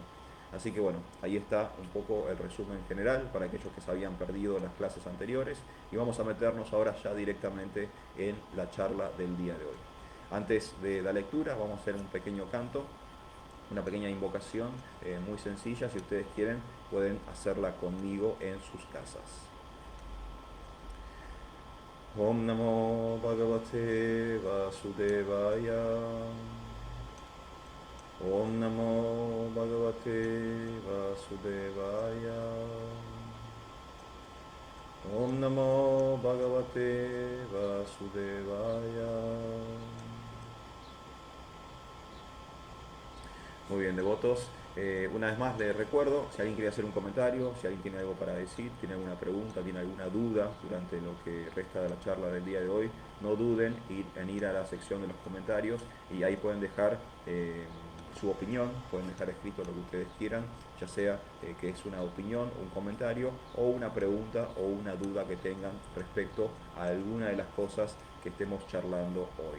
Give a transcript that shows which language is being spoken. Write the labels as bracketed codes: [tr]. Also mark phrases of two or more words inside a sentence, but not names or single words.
[es] Así que bueno, ahí está un poco el resumen general para aquellos que se habían perdido las clases anteriores y vamos a meternos ahora ya directamente en la charla del día de hoy. Antes de la lectura vamos a hacer un pequeño canto, una pequeña invocación muy sencilla, si ustedes quieren pueden hacerla conmigo en sus casas. [sa] Om Namo Bhagavate Vasudevaya. Om Namo Bhagavate Vasudevaya. Om Namo Bhagavate Vasudevaya. [es] Muy bien, devotos. Una vez más les recuerdo, si alguien quiere hacer un comentario, si alguien tiene algo para decir, tiene alguna pregunta, tiene alguna duda durante lo que resta de la charla del día de hoy, no duden en ir a la sección de los comentarios y ahí pueden dejar su opinión, pueden dejar escrito lo que ustedes quieran, ya sea que es una opinión, un comentario o una pregunta o una duda que tengan respecto a alguna de las cosas que estemos charlando hoy.